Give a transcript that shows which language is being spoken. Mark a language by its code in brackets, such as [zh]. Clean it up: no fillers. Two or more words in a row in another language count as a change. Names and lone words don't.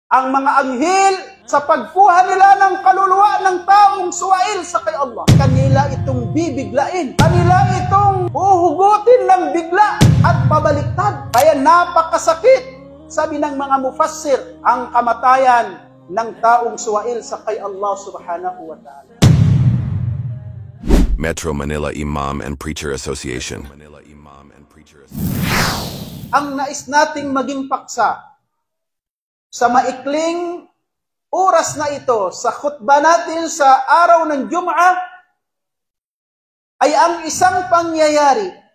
[tl] ang mga anghel sa pagkuha nila ng kaluluwa ng taong suwail sa kay Allah. Kanila itong bibiglain. Kanila itong uhugutin ng bigla at pabaliktad. Kaya napakasakit, sabi ng mga mufassir, ang kamatayan ng taong suwail sa kay [ar] الله سبحانه وتعالى. [en] Metro Manila Imam and Preacher Association. [tl] Ang nais nating maging paksa sa maikling oras na ito, sa khutbah natin sa araw ng Jum'ah, ay ang isang pangyayari.